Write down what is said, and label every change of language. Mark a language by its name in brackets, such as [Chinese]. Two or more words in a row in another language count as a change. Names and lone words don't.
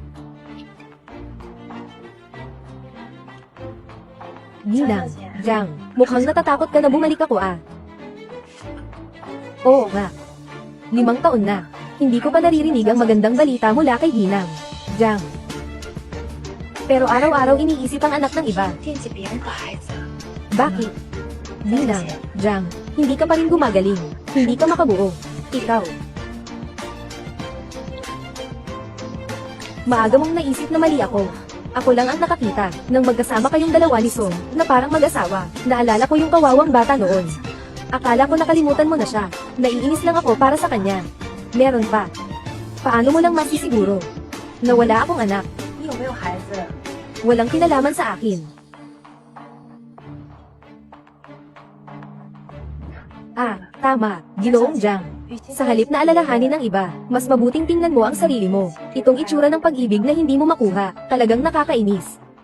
[Filipino] Ginang, Jiang, mukhang natatakot ka na bumalik ako ah. Oo nga. 5 taon na. Hindi ko pa naririnig ang magandang balita mula kay Ginang. Jiang. Pero araw-araw iniisip ang anak ng iba. [Chinese] 惦记别人的孩子。 [Filipino] Bakit? Ginang, Jiang, hindi ka pa rin gumagaling. Hindi ka makabuo. Ikaw. Maaga mong naisip na mali ako. Ako lang ang nakakita, nang magkasama kayong dalawa ni Song, na parang mag-asawa. Naalala ko yung kawawang bata noon. Akala ko nakalimutan mo na siya. Naiinis lang ako para sa kanya. Meron pa. Paano mo lang masisiguro? Na wala akong anak. [Chinese] 你有没有孩子？ [Filipino] Walang kinalaman sa akin. Ah, tama, Ginoong Jiang. Sa halip na alalahanin ng iba, mas mabuting tingnan mo ang sarili mo. Itong itsura ng pag-ibig na hindi mo makuha, talagang nakakainis.